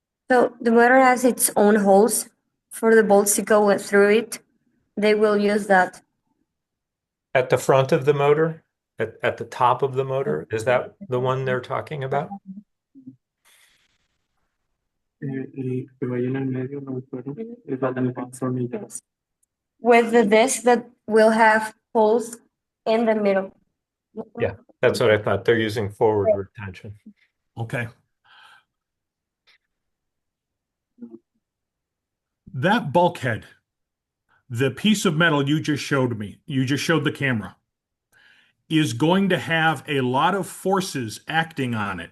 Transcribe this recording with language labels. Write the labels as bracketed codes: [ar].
[en] So the motor has its own holes for the bolts to go through it. They will use that. At the front of the motor? At the top of the motor? Is that the one they're talking about? [es] El que vaya en el medio, el agujero, es donde va el tornillo. [en] With the disc that will have holes in the middle. Yeah, that's what I thought. They're using forward retention. Okay. That bulkhead, the piece of metal you just showed me, you just showed the camera, is going to have a lot of forces acting on it.